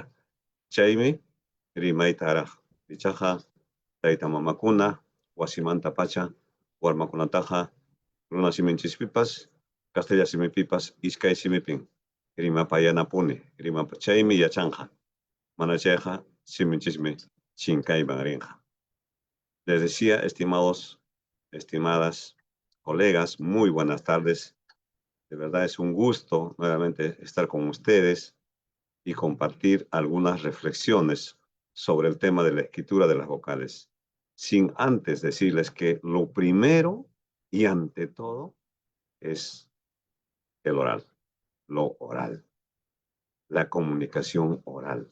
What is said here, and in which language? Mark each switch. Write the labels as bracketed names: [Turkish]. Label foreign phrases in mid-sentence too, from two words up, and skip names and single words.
[Quechua] Chaymi rimaytaraq ichaqa tayta mamakuna wasimanta pacha warmakunataqa runasimichinchispipas castellano simipipas iskay simipin rimapayanapuni chaymi yachanqa mana chayqa siminchismi chinkayman rinqa. [Spanish] Les decía, estimados, estimadas colegas, muy buenas tardes. De verdad es un gusto nuevamente estar con ustedes y compartir algunas reflexiones sobre el tema de la escritura de las vocales, sin antes decirles que lo primero y ante todo es el oral, lo oral, la comunicación oral.